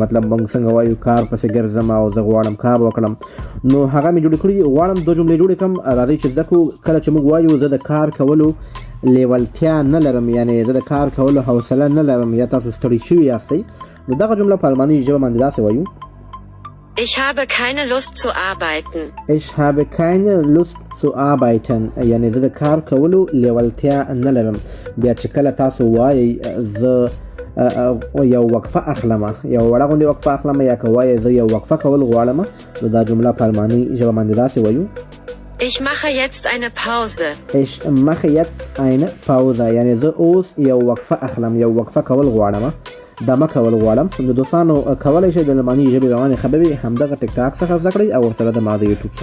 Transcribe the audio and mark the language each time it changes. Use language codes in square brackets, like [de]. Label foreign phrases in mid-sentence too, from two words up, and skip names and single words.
[ps] مطلب موږ څنګه وایو کار پسې ګرځم او زه غواړم کار وکړم، نو هغه مې جوړې کړي دي. غواړم دوه جملې جوړې کړم. راځئ چې زده کړو. کله چې موږ وایو زه د کار کولو لیوالتیا نه لرم، یعنې زه د کار کولو حوصله نه لرم یا تاسو ستړي شوي یاستئ، نو دغه جمله په الماني ژبه باندې داسې وایو: [de] Ich habe keine Lust zu arbeiten. Ich habe keine Lust zu arbeiten. [ps] یعنی زه د کار کولو لیوالتیا نه لرم. بیا چې کله تاسو وایئ زه یو وقفه اخلم، یو وړه غوندې وقفه اخلم، یا که وایئ زه یو وقفه کول غواړم، نو دا جمله په الماني ژبه باندې داسې وایو: [de] Ich mache jetzt eine Pause. Ich mache jetzt eine Pause. [ps] یعنی زه اوس یو وقفه اخلم، یو وقفه کول غواړم، دمه کول غواړم. نو دوستانو کولی شئ د الماني ژبې روانې خبرې همدغه ټیک ټاک څخه زده کړئ او ورسره د ما د یوټیوب څخه